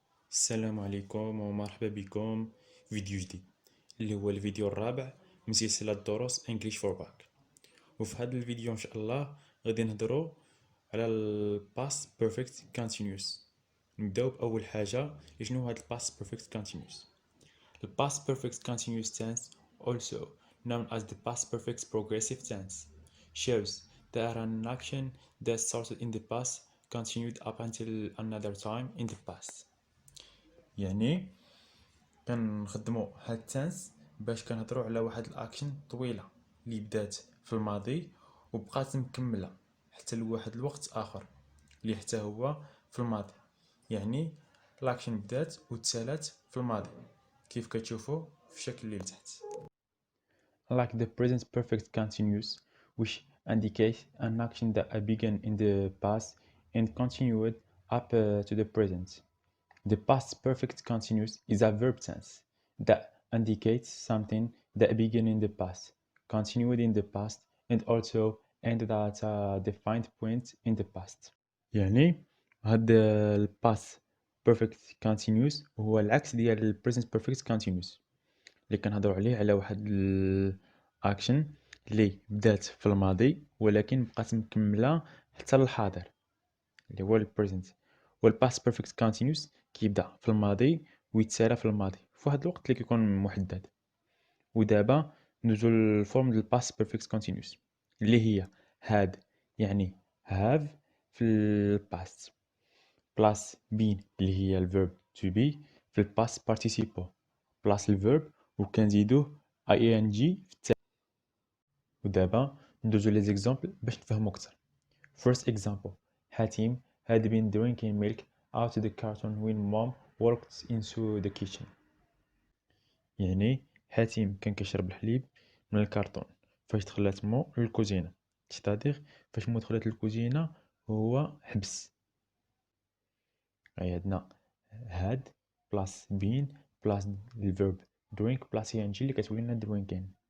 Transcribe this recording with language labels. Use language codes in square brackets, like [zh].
[ar] السلام عليكم ومرحبا بكم في فيديو جديد اللي هو الفيديو الرابع من سلسلة دروس English for Back. وفي هذا الفيديو إن شاء الله غادي نهضروا على ال Past Perfect Continuous. نبداو بأول حاجة شنو هو هاد ال Past Perfect Continuous. [en] The Past Perfect Continuous tense, also known as the Past Perfect Progressive tense, shows that an action that started in the past continued up until another time in the past. [ar] يعني كنخدموا هاد التنس باش كنهضروا على واحد الاكشن طويله اللي بدات في الماضي وبقات مكمله حتى لواحد الوقت اخر اللي حتى هو في الماضي. يعني الاكشن بدات وتسالات في الماضي كيف كتشوفوا في الشكل اللي لتحت. [en] Like the present perfect continuous, which indicates an action that began in the past and continued up to the present. The past perfect continuous is a verb tense that indicates something that began in the past, continued in the past, and also ended at a defined point in the past. [ar] يعني هاد ال past perfect continuous هو العكس ديال ال present perfect continuous اللي كنهضروا عليه على واحد الاكشن اللي بدات في الماضي ولكن بقات مكمله حتى للحاضر اللي هو ال present. والpast perfect continuous كيبدا في الماضي ويتسالى في الماضي في واحد الوقت اللي كيكون محدد. ودابا ندوزو للفورم ديال past perfect continuous اللي هي had يعني have في الباست بلاس been اللي هي الفيرب to be في الباست participle بلاس الفيرب وكنزيدوه ing في التالي. ودابا ندوزو لي زيكزامبل باش نفهمو اكثر. [en] First example, Hatim had been drinking milk out of the carton when mom walked into the kitchen. [ar] يعني حاتم كان كيشرب الحليب من الكرتون فاش دخلت مو للكوزينة. تستادير فاش مو دخلت للكوزينة هو حبس. عندنا had بلاس been بلاس الفيرب drink بلاس ing اللي كتولي لنا drinking.